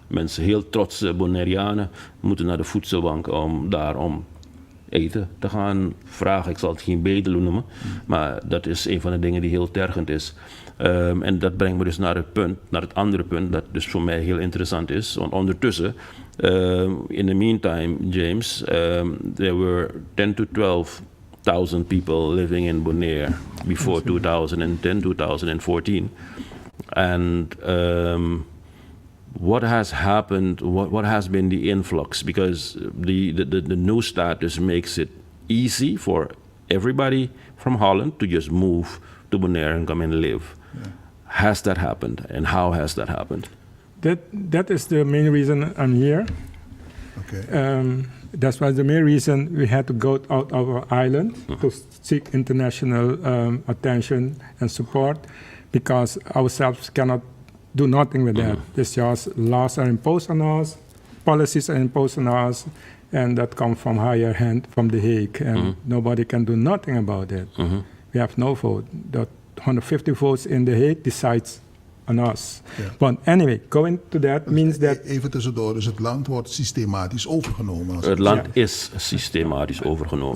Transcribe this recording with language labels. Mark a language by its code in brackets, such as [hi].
[nl] Mensen, heel trotse Bonaireanen, moeten naar de voedselbank om eten te gaan vragen. Ik zal het geen bedelen noemen, maar dat is een van de dingen die heel tergend is. En dat brengt me dus naar het andere punt, dat dus voor mij heel interessant is. Want ondertussen, [en] in the meantime, James, there were 10 to 12,000 people living in Bonaire before 2010, 2014. And what has happened, what has been the influx? Because the new status makes it easy for everybody from Holland to just move to Bonaire and come and live. Yeah. Has that happened, and how has that happened? That is the main reason I'm here. Okay. That was the main reason we had to go out of our island to seek international attention and support, because ourselves cannot do nothing with that. It's just laws are imposed on us, policies are imposed on us, and that comes from higher hand, from The Hague, and nobody can do nothing about it. We have no vote. That 150 votes in The Hague decides on us. Yeah. But anyway, going to that means that... [nl] Even tussendoor, dus het land wordt systematisch overgenomen. Het land is systematisch overgenomen.